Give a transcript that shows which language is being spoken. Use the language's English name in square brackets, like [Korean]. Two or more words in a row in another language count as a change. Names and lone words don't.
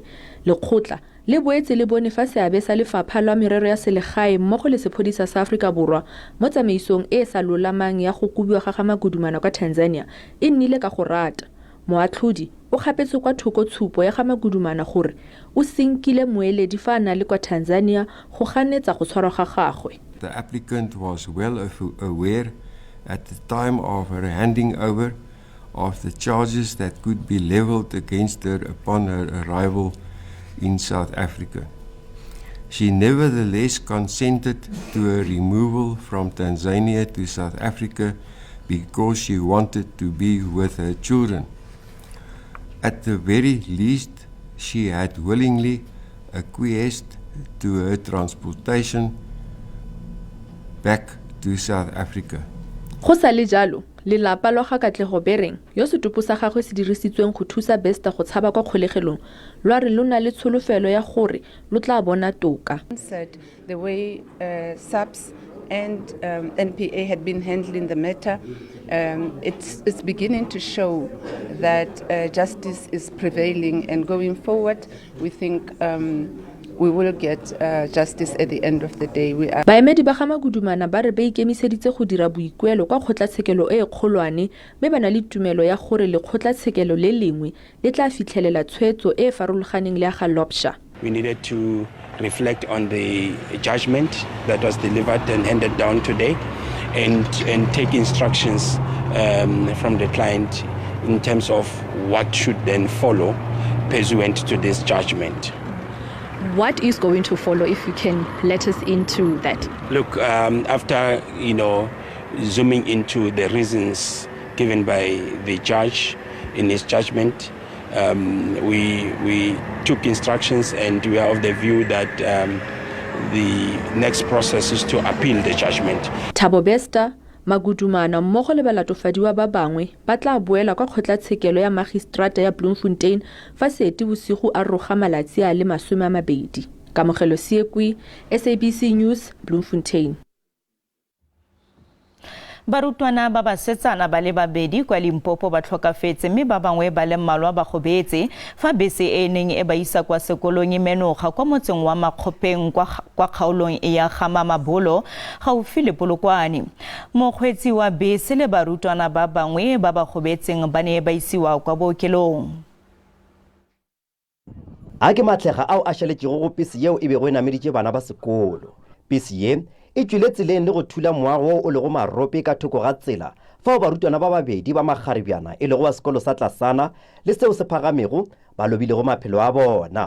[Tswana] Lekgotla le boetse le bone fa seabe sa lefapha la merero ya selegae mmogo le sepodisa sa Afrika Borwa mo tsamaisong e sa lolamang ya go kubiwa ga makudumana kwa Tanzania e nnile ka go rata. Moatlhodi o gapetse kwa thoko tshupo ya ga makudumana gore o sinkile moeledi fa na le kwa Tanzania go ganetsa go tshwarwa ga gagwe. [English] The applicant was well aware at the time of her handing over of the charges that could be leveled against her upon her arrival in South Africa. She nevertheless consented to her removal from Tanzania to South Africa because she wanted to be with her children. At the very least, she had willingly acquiesced to her transportation back to South Africa. [Tswana] Go sa le jalo, lelapa lwa ga Katlego Bereng yo setopo sa gagwe se dirisitsweng go thusa Bester go tshaba kwa kgolegelong lwa re lona le tsholofelo ya gore lo tla bona toka. [English] The way SABC and NPA had been handling the matter, it's beginning to show that justice is prevailing, and going forward we think we will get justice at the end of the day. [Tswana] Baemedi ba ga makudumana ba re ba ikemiseditse go dira boikuelo kwa kgotlatshekelo e kgolwane mme ba na le tumelo ya gore le kgotlatshekelo le lengwe le tla fitlhelela tshwetso e farologaneng le ga Lopsa. [English] We needed to reflect on the judgment that was delivered and handed down today and take instructions from the client in terms of what should then follow pursuant to this judgment. What is going to follow, if you can let us into that? Look, after zooming into the reasons given by the judge in his judgment, we took instructions and we are of the view that the next process is to appeal the judgment. [Tswana] Thabo Bester, Magudumana mmogo le balatofadiwa ba bangwe ba tla boela kwa kgotlatshekelo ya magistrata ya Bloemfontein fa Seetebosigo a roga malatsi a le 20. Kamogelo Siekwi, SABC News, Bloemfontein. Barutwana ba Setswana ba le babedi kwa Limpopo ba tlhokafetse mme ba bangwe ba le mmalwa ba gobetse fa bese e neng e ba isa kwa sekolong e menoga kwa motseng wa Makgopeng kwa kgaolong ya Gamamabolo gaufi le Polokwane. Mokgweetsi wa bese le barutwana ba bangwe ba ba gobetseng ba ne ba isiwa kwa bookelong. [Northern Sotho] A ke matlega ao a šaletšego go pese yeo e bego e nameditše bana ba sekolo. Pese ye e tswile tseleng le go thula moago o lego marope ka thoko ga tsela fao barutwana ba babedi ba magaribjana e lego wa sekolo sa Tlasana le seo se phagamego ba lobilego maphelo a bona.